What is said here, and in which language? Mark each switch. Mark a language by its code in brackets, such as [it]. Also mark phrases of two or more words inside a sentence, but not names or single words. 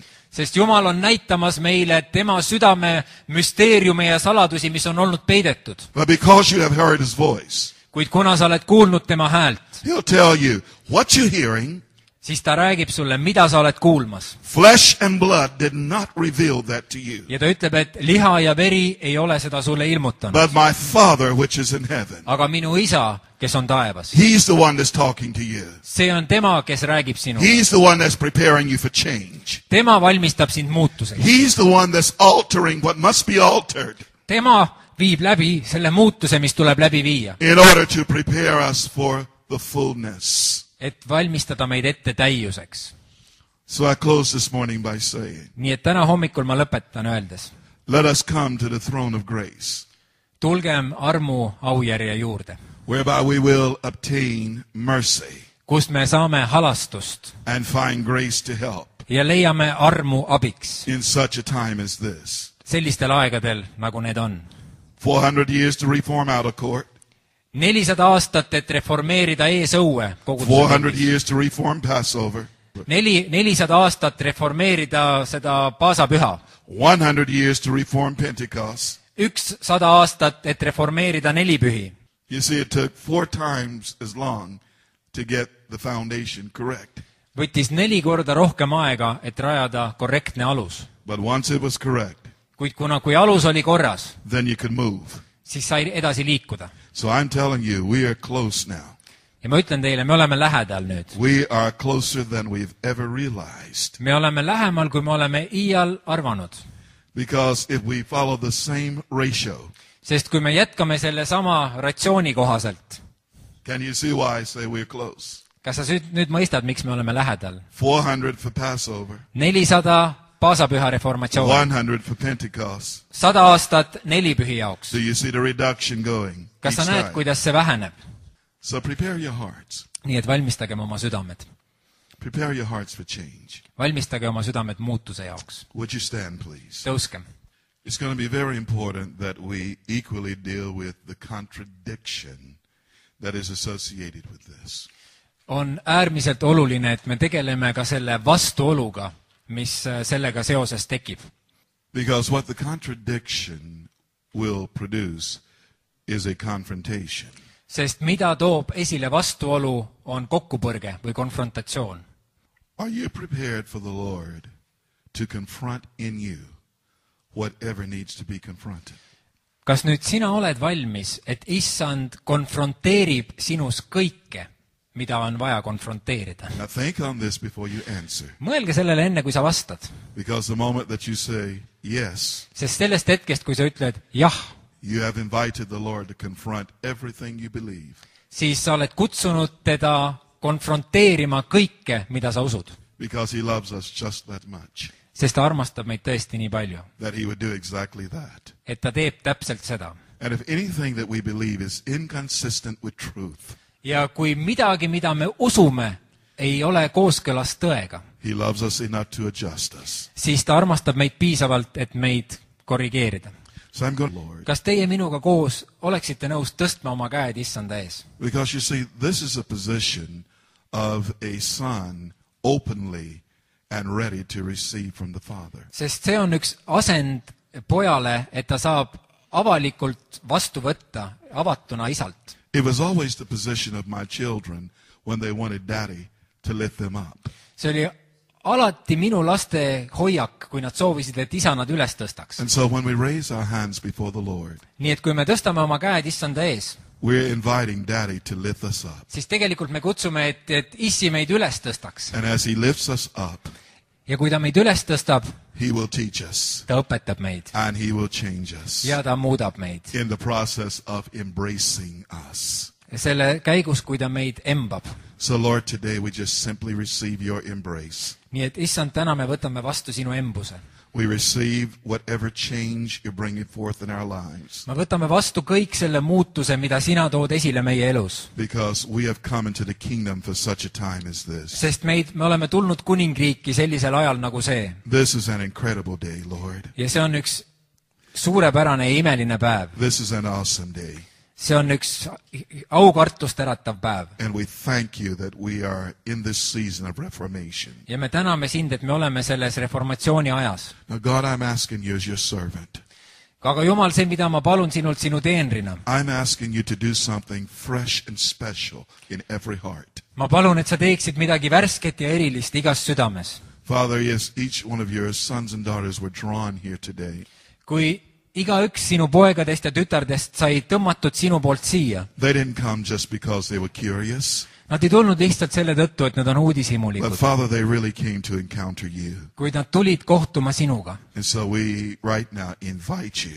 [et] Sest Jumal on näitamas meile tema südame müsteeriume ja saladusi, mis on olnud peidetud. [en] But because you have heard his voice, [et] Kuid kuna sa oled kuulnud tema häält, [en] he'll tell you what you're hearing. [et] siis ta räägib sulle, mida sa oled kuulmas. [en] Flesh and blood did not reveal that to you, [et] Ja ta ütleb, et liha ja veri ei ole seda sulle ilmutanud. [en] but my Father which is in heaven. [et] Aga minu isa, kes on taevas, [en] He's the one that's talking to you. [et] see on tema, kes räägib sinuga. [en] He's the one that's preparing you for change. [et] Tema valmistab sind muutuseks. [en] He's the one that's altering what must be altered [et] Tema viib läbi selle muutuse, mis tuleb läbi viia. [en] in order to prepare us for the fullness. [et] Et valmistada meid ette täiuseks. [en] So I close this morning by saying, [et] Nii et täna hommikul ma lõpetan öeldes. [en] let us come to the throne of grace, [et] Tulgem armu aujärje juurde, [en] whereby we will obtain mercy [et] kust me saame halastust [en] and find grace to help [et] ja leiame armu abiks [en] in such a time as this. [et] sellistel aegadel, nagu need on. [en] 400 years to reform outer court, [et] 400 aastat, et reformeerida eesõue [en] 400 years to reform Passover, [et] 400 aastat reformeerida seda paasapüha. [en] 100 years to reform Pentecost. [et] 100 aastat, et reformeerida nelipühi. [en] You see, it took 4 times as long to get the foundation correct. [et] Võttis 4 korda rohkem aega, et rajada korrektne alus. [en] But once it was correct, [et] Kuid kui alus oli korras, [en] then you could move. [et] siis sai edasi liikuda. [en] So I'm telling you, we are close now. [et] Ja ma ütlen teile, me oleme lähedal nüüd. [en] We are closer than we've ever realized. [et] Me oleme lähemal, kui me oleme iial arvanud. [en] Because if we follow the same ratio, [et] Sest kui me jätkame selle sama ratsiooni kohaselt, [en] can you see why I say we're close? [et] kas sa nüüd mõistad, miks me oleme lähedal? [en] 400 for Passover, [et] 400 paasapüha reformatsioon, [en] 100 for Pentecost. [et] 100 aastat nelipühi jaoks. [en] Do you see the reduction going? [et] Kas sa [en] each [et] näed, [en] time? [et] kuidas see väheneb? [en] So prepare your hearts. [et] Nii et valmistagem oma südamed. [en] Prepare your hearts for change. [et] Valmistage oma südamed muutuse jaoks. [en] Would you stand, please? [et] Tõuskem. [en] It's going to be very important that we equally deal with the contradiction that is associated with this. [et] On äärmiselt oluline, et me tegeleme ka selle vastuoluga, mis sellega seoses tekib. [en] Because what the contradiction will produce is a confrontation. [et] Sest mida toob esile vastuolu, on kokkupõrge või konfrontatsioon. [en] Are you prepared for the Lord to confront in you whatever needs to be confronted? [et] Kas nüüd sina oled valmis, et issand konfronteerib sinus kõike, mida on vaja konfronteerida? [en] Now think on this before you answer. [et] Mõelge sellele enne, kui sa vastad. [en] Because the moment that you say yes, [et] Sest sellest hetkest, kui sa ütled jah, [en] you have invited the Lord to confront everything you believe. [et] siis sa oled kutsunud teda konfronteerima kõike, mida sa usud. [en] Because he loves us just that much. [et] Sest ta armastab meid tõesti nii palju, [en] That he would do exactly that. [et] et ta teeb täpselt seda. [en] And if anything that we believe is inconsistent with truth, [et] Ja kui midagi, mida me usume, ei ole kooskõlas tõega, [en] he loves us enough to adjust us. [et] siis ta armastab meid piisavalt, et meid korrigeerida. [en] So I'm going, Lord, [et] Kas teie minuga koos oleksite nõus tõstma oma käed issanda ees? [en] because you see, this is a position of a son openly and ready to receive from the Father. [et] Sest see on üks asend pojale, et ta saab avalikult vastu võtta avatuna isalt. [en] It was always the position of my children when they wanted daddy to lift them up. [et] See oli alati minu laste hoiak, kui nad soovisid, et isa nad üles tõstaks. [en] And so when we raise our hands before the Lord, [et] Nii et kui me tõstame oma käed issanda ees, [en] we're inviting daddy to lift us up. [et] siis tegelikult me kutsume, et issi meid üles tõstaks. [en] And as he lifts us up, [et] ja kui ta meid üles tõstab, [en] He will teach us. [et] ta õpetab meid [en] And He will change us [et] ja ta muudab meid. [en] in the process of embracing us. [et] Selle käigus, kui ta meid embab. [en] So Lord, today we just simply receive your embrace. [et] Nii et issand, täna me võtame vastu sinu embuse. [en] We receive whatever change you're bringing forth in our lives. [et] Me võtame vastu kõik selle muutuse, mida sina tood esile meie elus. [en] Because we have come into the kingdom for such a time as this. [et] Sest me oleme tulnud kuningriiki sellisel ajal nagu see. [en] This is an incredible day, Lord. [et] Ja see on üks suurepärane ja imeline päev. [en] This is an awesome day. [et] See on üks aukartust äratav päev. [en] And we thank you that we are in this season of reformation. [et] Ja me täname sind, et me oleme selles reformatsiooni ajas. [en] Now, God, I'm asking you as your servant. [et] Aga Jumal, see, mida ma palun sinult sinu teenrina. [en] I'm asking you to do something fresh and special in every heart. [et] Ma palun, et sa teeksid midagi värsket ja erilist igas südames. [en] Father, yes, each one of your sons and daughters were drawn here today. [et] Kui igaüks sinu poegadest ja tütardest sai tõmmatud sinu poolt siia. [en] They didn't come just because they were curious. [et] Nad ei tulnud lihtsalt selle tõttu, et nad on [en] But [et] uudishimulikud. [en] Father, they really came to encounter you. [et] Kuid nad tulid kohtuma sinuga. [en] And so we right now invite you,